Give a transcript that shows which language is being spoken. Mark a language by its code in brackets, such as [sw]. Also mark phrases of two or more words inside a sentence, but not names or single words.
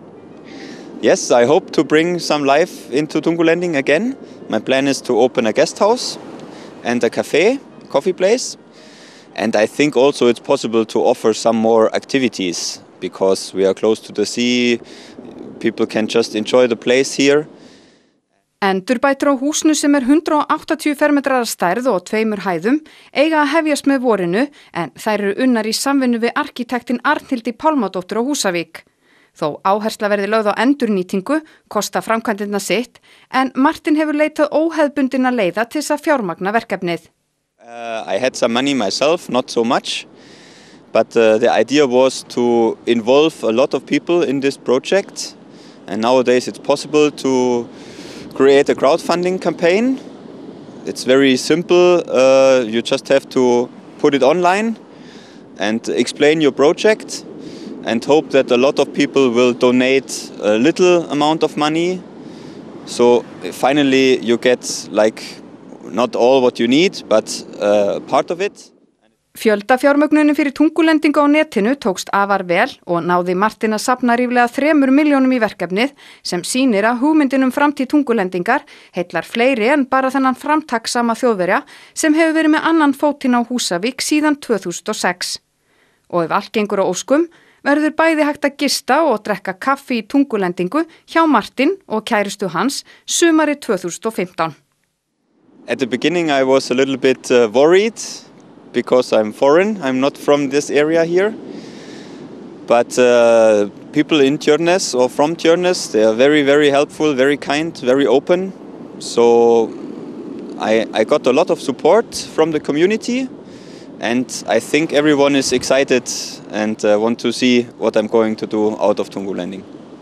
[en] Yes, I hope to bring some life into Tungulending again. My plan is to open a guest house and a cafe, coffee place. And I think also it's possible to offer some more activities because we are close to the sea. People can just enjoy the place here. [is] Endurbætur á húsinu sem 180 fermetrar að stærð og 2 hæðum eiga að hefjast með vorinu en þær eru unnar í samvinnu við arkitektin Arnhildi Pálmadóttur á Húsavík. Þó áhersla verði lögð á endurnýtingu, kosta framkvæmdirnar sitt, en Martin hefur leitað óhefðbundinna leiða til þess að fjármagna verkefnið. [en] I had some money myself, not so much. But the idea was to involve a lot of people in this project. And nowadays it's possible to create a crowdfunding campaign. It's very simple. You just have to put it online and explain your project and hope that a lot of people will donate a little amount of money. So finally you get not all what you need, but part of it. [is] Fjöldafjármögnunin fyrir tungulendingu á netinu tókst afar vel og náði Martin að safna ríflega 3 milljónum í verkefnið sem sýnir að hugmyndin framtíð tungulendingar heillar fleiri en bara þennan framtakssama Þjóðverja sem hefur verið með annan fótinn á Húsavík síðan 2006. Og ef allt gengur á óskum, verður bæði hægt að gista og drekka kaffi í tungulendingu hjá Martin og kærustu hans sumarið 2015. [en] At the beginning I was a little bit worried. Because I'm foreign, I'm not from this area here. But people in Tjörnes or from Tjörnes, they are very, very helpful, very kind, very open. So I got a lot of support from the community, and I think everyone is excited and want to see what I'm going to do out of Tungulending.